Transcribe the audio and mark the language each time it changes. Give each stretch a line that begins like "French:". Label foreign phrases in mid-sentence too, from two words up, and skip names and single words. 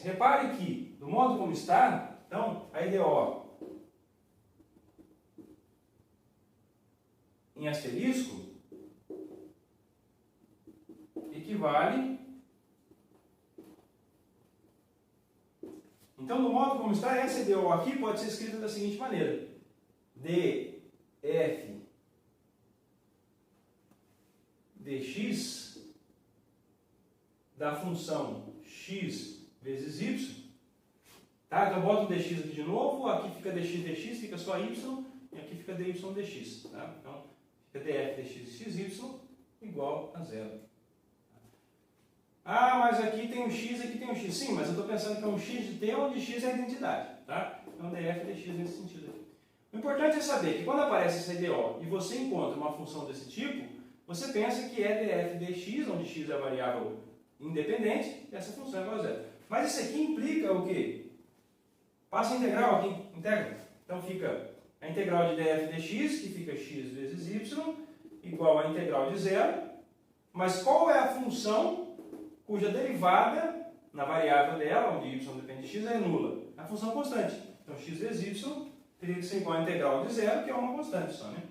Portuguese: Repare que, do modo como está, então, a EDO em asterisco equivale. Então, do modo como está, essa EDO aqui pode ser escrita da seguinte maneira: df dx da função x vezes y. Tá? Então, eu boto o dx aqui de novo, aqui fica dx, fica só y, e aqui fica dy dx. Tá? Então, fica df dx xy igual a zero. Ah, mas aqui tem um x, aqui tem um x. Sim, mas eu estou pensando que é um x de t onde x é a identidade. Tá? Então, df dx nesse sentido aqui. O importante é saber que quando aparece essa EDO e você encontra uma função desse tipo, você pensa que é df dx, onde x é a variável independente, e essa função é igual a zero. Mas isso aqui implica o quê? Passa a integral aqui, integra. Então fica a integral de df dx, que fica x vezes y, igual a integral de zero. Mas qual é a função cuja derivada na variável dela, onde y depende de x, é nula? A função constante. Então x vezes y teria que ser igual a integral de zero, que é uma constante só, né?